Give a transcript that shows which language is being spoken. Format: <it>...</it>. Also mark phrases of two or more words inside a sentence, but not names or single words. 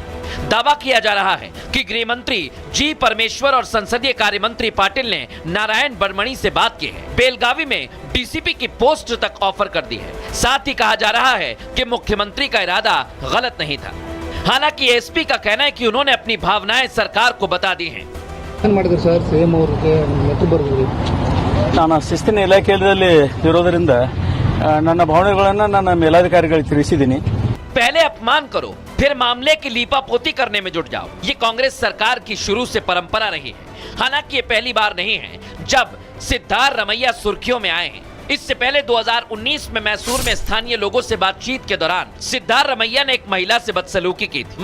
<hi>दावा किया जा रहा है कि गृह मंत्री जी परमेश्वर और संसदीय कार्य मंत्री पाटिल ने नारायण बर्मणी से बात की है। बेलगावी में डीसीपी की पोस्ट तक ऑफर कर दी है। साथ ही कहा जा रहा है कि मुख्यमंत्री का इरादा गलत नहीं था। हालांकि एसपी का कहना है कि उन्होंने अपनी भावनाएं सरकार को बता दी हैं।</hi> <en>Sir CM</en> <kn>ಅವ್ರಿಗೆ ಲೆಟರ್ ಬರೆದಿರಿ ನಾನು ಶಿಸ್ತಿನ ಇಲಾಖೆಯಲ್ಲಿ ಇರೋದರಿಂದ ನನ್ನ ಭಾವನೆಗಳನ್ನು ನನ್ನ ಮೇಲಾಧಿಕಾರಿಗಳಿಗೆ ತಿಳಿಸಿದ್ದೀನಿ।</kn> <hi>पहले अपमान करो फिर मामले की लीपापोती करने में जुट जाओ, ये कांग्रेस सरकार की शुरू से परंपरा रही है। हालांकि ये पहली बार नहीं है जब सिद्धार्थ रमैया सुर्खियों में आए हैं। इससे पहले 2019 में मैसूर में स्थानीय लोगों से बातचीत के दौरान सिद्धार्थ रमैया ने एक महिला से बदसलूकी की थी।</hi>